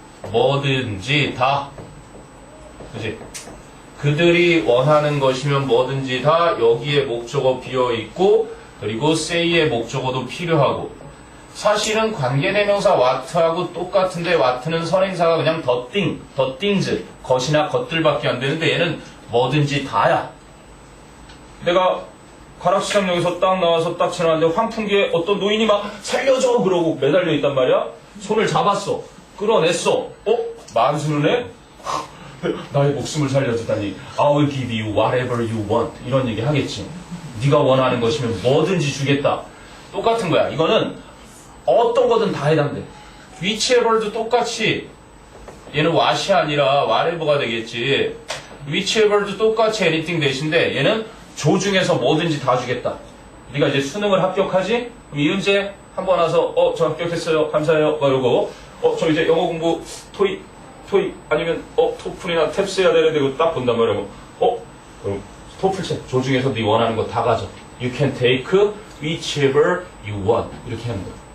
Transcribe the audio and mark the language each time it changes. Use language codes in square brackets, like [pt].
[ko] 뭐든지 다. 그치? 그들이 원하는 것이면 뭐든지 다 여기에 목적어 비어있고 그리고 say의 목적어도 필요하고 사실은 관계대명사 what하고 똑같은데 what는 선행사가 그냥 the things, 것이나 것들밖에 안 되는데 얘는 뭐든지 다야. 내가 가락시장역에서 딱 나와서 딱 지나갔는데 환풍기에 어떤 노인이 막 살려줘 그러고 매달려 있단 말이야. 손을 잡았어. 끌어냈어. 만수는 해? 나의 목숨을 살려주다니 [en] I will give you whatever you want [ko] 이런 얘기 하겠지. 네가 원하는 것이면 뭐든지 주겠다. 똑같은 거야. 이거는 어떤 거든 다 해당돼. whichever도 똑같이 얘는 what이 아니라 whatever가 되겠지. whichever도 똑같이 anything 대신데 얘는 조중에서 뭐든지 다 주겠다. 네가 이제 수능을 합격하지? 그럼 이은재 한번 와서 저 합격했어요. 감사해요. 이러고 저 이제 영어 공부 토익 아니면 토플이나 탭스 해야 되는데 그거 딱 본단 말이야. 그럼 토플책 조중에서 네 원하는 거 다 가져. [en] You can take whichever you want 이렇게 하는 거야.